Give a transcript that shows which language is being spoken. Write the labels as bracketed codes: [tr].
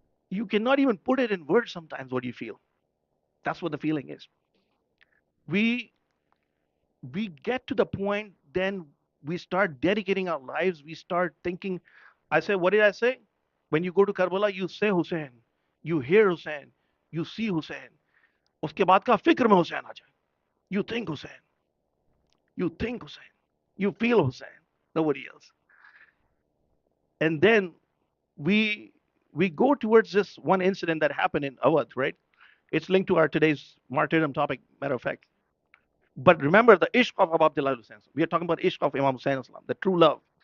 [en] You cannot even put it in words sometimes what you feel. That's what the feeling is. We we get to the point, then we start dedicating our lives. We start thinking. I say, what did I say? When you go to Karbala, you say Hussein, you hear Hussein, you see Hussein. [hi] उसके बाद का फिक्र में हुसैन आ जाए. [en] You think Hussein, you think Hussein, you feel Hussein, nobody else. And then we go towards this one incident that happened in Awadh, right? It's linked to our today's martyrdom topic, matter of fact. But remember the ishq of Abu Abdullah Hussain. We are talking about ishq of Imam Hussain, the true love.